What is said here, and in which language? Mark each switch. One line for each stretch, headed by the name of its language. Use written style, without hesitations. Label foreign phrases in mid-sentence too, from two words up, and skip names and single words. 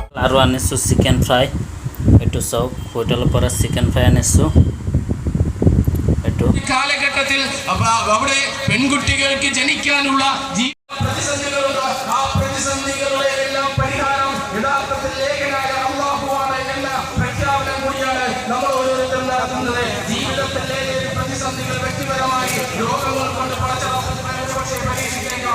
Assamese: আৰু আনিছোঁ
English: chicken fry.
Assamese: এইটো চাওক, হোটেলৰ পৰা
English: chicken fry
Assamese: আনিছোঁ। এইটো
Malayalam: കാലഘട്ടത്തിൽ അവിടെ പെൺകുട്ടികൾക്ക് ജനിക്കാനുള്ള പ്രതിസന്ധികളുണ്ട്. ആ പ്രതിസന്ധികളുടെ എല്ലാം പരിഹാരം യഥാർത്ഥത്തിൽ ലേഖനായ അല്ലാഹുവാണ് എന്ന പ്രഖ്യാപനം കൂടിയാണ് നമ്മൾ ഓരോരുത്തരും നടത്തുന്നത്. ജീവിതത്തിലെ പ്രതിസന്ധികൾ വ്യക്തിപരമായി രോഗങ്ങൾ കൊണ്ട് പക്ഷേ പരീക്ഷിച്ചേക്കാം.